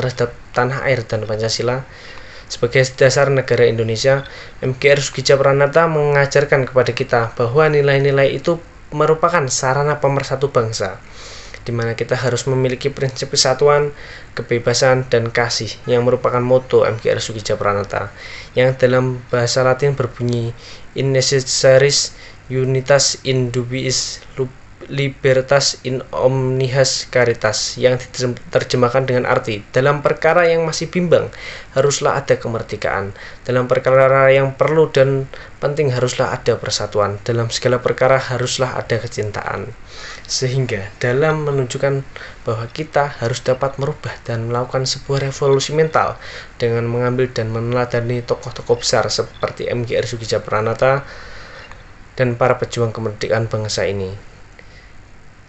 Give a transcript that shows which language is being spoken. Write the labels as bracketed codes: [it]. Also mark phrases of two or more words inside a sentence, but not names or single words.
[id] terhadap tanah air dan Pancasila sebagai dasar negara Indonesia, MKR Sukija Pranata mengajarkan kepada kita bahwa nilai-nilai itu merupakan sarana pemersatu bangsa, di mana kita harus memiliki prinsip kesatuan, kebebasan, dan kasih yang merupakan moto MKR Sukija Pranata, yang dalam bahasa Latin berbunyi [la] in necessaris unitas in dubiis libertas in omnibus caritas, [id] yang diterjemahkan dengan arti, dalam perkara yang masih bimbang haruslah ada kemerdekaan, dalam perkara yang perlu dan penting haruslah ada persatuan, dalam segala perkara haruslah ada kecintaan. Sehingga dalam menunjukkan bahwa kita harus dapat merubah dan melakukan sebuah revolusi mental dengan mengambil dan meneladani tokoh-tokoh besar seperti MKR Sukija Pranata dan para pejuang kemerdekaan bangsa ini.